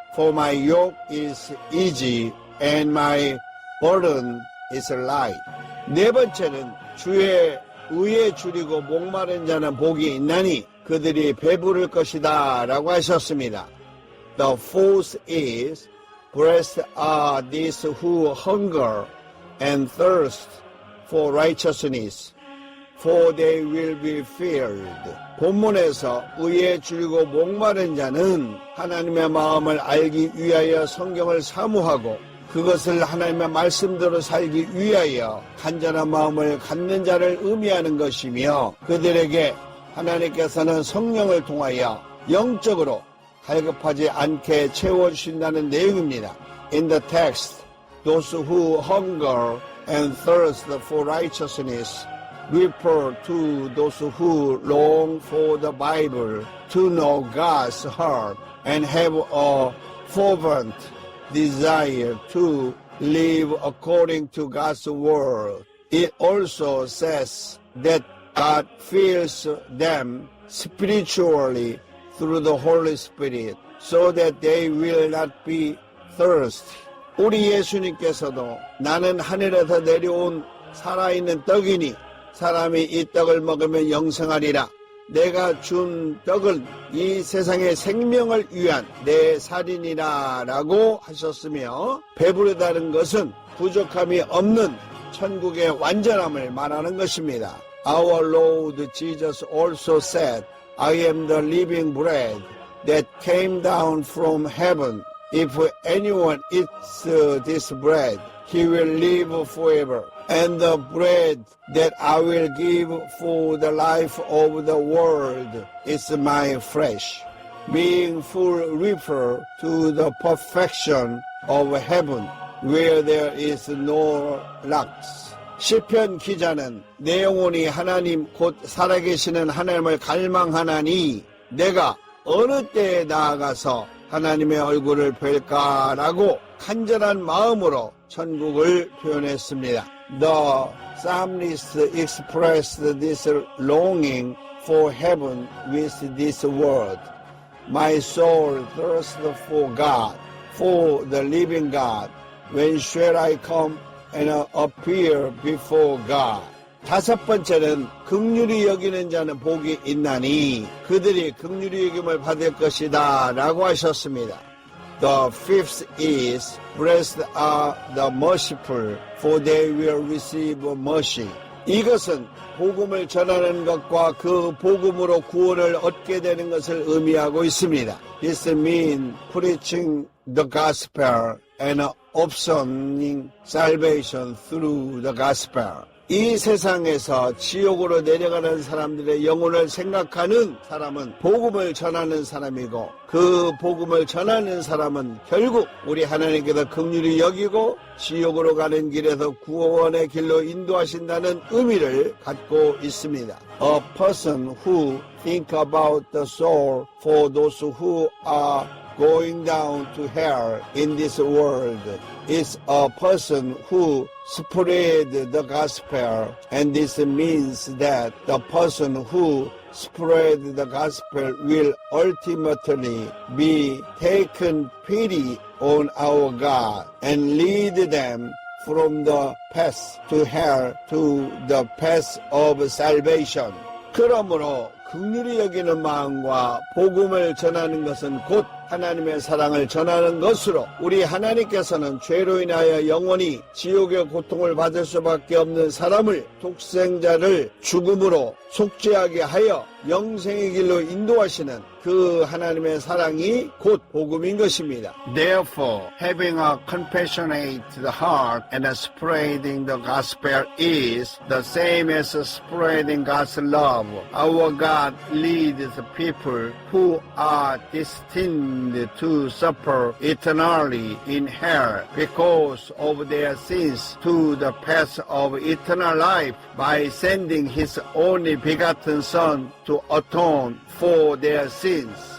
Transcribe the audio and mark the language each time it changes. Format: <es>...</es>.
<en>For my yoke is easy and my burden is light.</en> <ko>네 번째는 주의 의에 줄이고 목마른 자는 복이 있나니 그들이 배부를 것이다 라고 하셨습니다.</ko> <en>The fourth is Blessed are these who hunger and thirst for righteousness, for they will be filled.</en> <ko>본문에서 의에 줄이고 목마른 자는 하나님의 마음을 알기 위하여 성경을 사모하고 그것을 하나님의 말씀대로 살기 위하여 간절한 마음을 갖는 자를 의미하는 것이며 그들에게 하나님께서는 성령을 통하여 영적으로 갈급하지 않게 채워주신다는 내용입니다.</ko> <en>In the text, those who hunger and thirst for righteousness refer to those who long for the Bible to know God's heart and have a fervent desire to live according to God's word. It also says that God fills them spiritually through the Holy Spirit so that they will not be thirsty.</en> <ko>우리 예수님께서도 나는 하늘에서 내려온 살아있는 떡이니 사람이 이 떡을 먹으면 영생하리라. 내가 준 떡은 이 세상의 생명을 위한 내 살이니라 라고 하셨으며 배부르다는 것은 부족함이 없는 천국의 완전함을 말하는 것입니다.</ko> <en>Our Lord Jesus also said, I am the living bread that came down from heaven. If anyone eats this bread, he will live forever. And the bread that I will give for the life of the world is my flesh, being full refer to the perfection of heaven, where there is no lacks.</en> <ko>시편 기자는 내 영혼이 하나님 곧 살아계시는 하나님을 갈망하나니 내가 어느 때에 나아가서 하나님의 얼굴을 뵐까라고 간절한 마음으로 천국을 표현했습니다.</ko> <en>The psalmist expressed this longing for heaven with this word. My soul thirsts for God, for the living God. When shall I come and appear before God?</en> <ko>다섯 번째는 긍휼히 여기는 자는 복이 있나니 그들이 긍휼히 여김을 받을 것이다 라고 하셨습니다.</ko> <en>The fifth is, Blessed are the merciful, for they will receive mercy.</en> <ko>이것은 복음을 전하는 것과 그 복음으로 구원을 얻게 되는 것을 의미하고 있습니다.</ko> <en>This means preaching the gospel and obtaining salvation through the gospel.</en> <ko>이 세상에서 지옥으로 내려가는 사람들의 영혼을 생각하는 사람은 복음을 전하는 사람이고 그 복음을 전하는 사람은 결국 우리 하나님께서 긍휼히 여기고 지옥으로 가는 길에서 구원의 길로 인도하신다는 의미를 갖고 있습니다.</ko> <en>A person who think about the soul for those who are going down to hell in this world is a person who spread the gospel, and this means that the person who spread the gospel will ultimately be taken pity on our God and lead them from the path to hell to the path of salvation.</en> <ko>그러므로 긍휼히 여기는 마음과 복음을 전하는 것은 곧 하나님의 사랑을 전하는 것으로 우리 하나님께서는 죄로 인하여 영원히 지옥의 고통을 받을 수밖에 없는 사람을 독생자를 죽음으로 속죄하게 하여 영생의 길로 인도하시는 그 하나님의 사랑이 곧 복음인 것입니다.</ko> <en>Therefore, having a compassionate heart and spreading the gospel is the same as spreading God's love. Our God leads people who are destined to suffer eternally in hell because of their sins to the path of eternal life by sending His only begotten Son to atone for their sins.</en>